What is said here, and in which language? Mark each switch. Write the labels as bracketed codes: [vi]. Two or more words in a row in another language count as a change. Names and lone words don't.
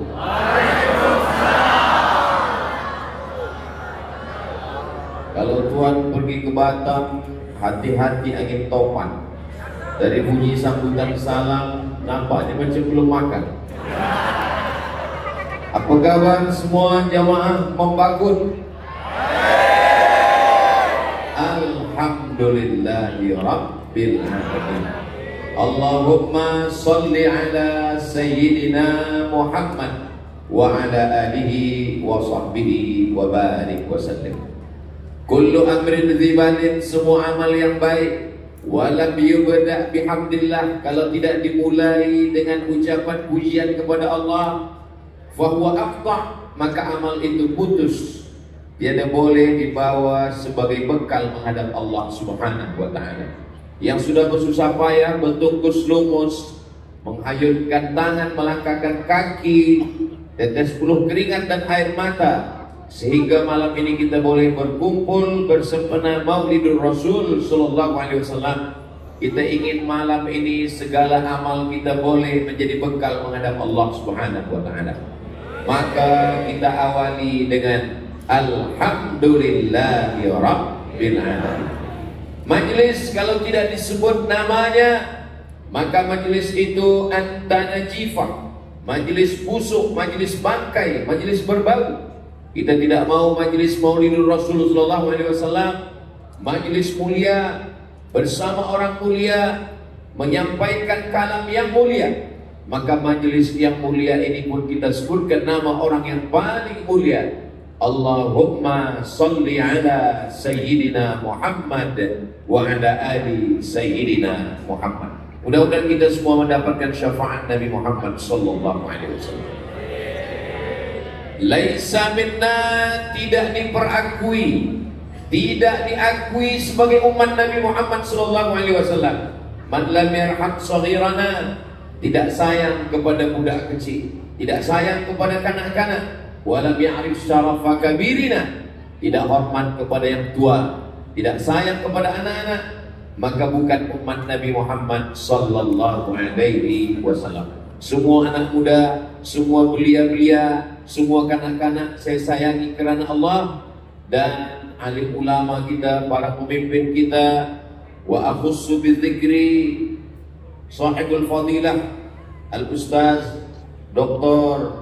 [ms] Kalau Tuhan pergi ke Batam, hati-hati angin topan. Dari bunyi sambutan salam, nampaknya macam belum makan. Apa kabar semua jamaah membakun? [ar] الحمد لله رب العالمين. اللهم صل على سيدنا محمد وعلى آله وصحبه وبارك وسلم. كل أمر ذي بال, [ms] semua amal yang baik, [ar] ولم يبدأ بحمد الله, [ms] kalau tidak dimulai dengan ucapan pujian kepada Allah, [ar] فهو أقطع', [ms] maka amal itu putus, tiada boleh dibawa sebagai bekal menghadap Allah [ar] سبحانه وتعالى. [ms] Yang sudah bersusah payah, bertungkus lumus, menghayunkan tangan, melangkahkan kaki, tetes peluh keringat dan air mata, sehingga malam ini kita boleh berkumpul bersempena Maulidur Rasul [ar] صلى الله عليه وسلم. [ms] Kita ingin malam ini segala amal kita boleh menjadi bekal menghadap Allah [ar] سبحانه وتعالى. [ms] Maka kita awali dengan [ar] الحمد لله رب العالمين. [ms] Majlis kalau tidak disebut namanya, maka majlis itu antanajifah, majlis busuk, majlis bangkai, majlis berbau. Kita tidak mau majlis Maulidur Rasul [ar] صلى الله عليه وسلم, [ms] majlis mulia bersama orang mulia menyampaikan kalam yang mulia. Maka majlis yang mulia ini pun kita sebutkan nama orang yang paling mulia. [ar] اللهم صل على سيدنا محمد وعلى آل سيدنا محمد. [ms] Mudah-mudahan kita semua mendapatkan syafaat Nabi Muhammad [ar] صلى الله عليه وسلم. ليس منا, [ms] tidak diperakui, tidak diakui sebagai umat Nabi Muhammad [ar] صلى الله عليه وسلم. من لم يرحم صغيرنا, [ms] tidak sayang kepada budak kecil, tidak sayang kepada kanak-kanak. [ar] ولم يعرف شرف كبيرنا, [ms] tidak hormat kepada yang tua, tidak sayang kepada anak-anak, maka bukan umat Nabi Muhammad [ar] صلى الله عليه وسلم. [ms] Semua anak muda, semua belia-belia, semua kanak-kanak saya sayangi kerana Allah, dan alim ulama kita, para pemimpin kita. [ar] وأخص بذكر صاحب الفضيلة الأستاذ Dr.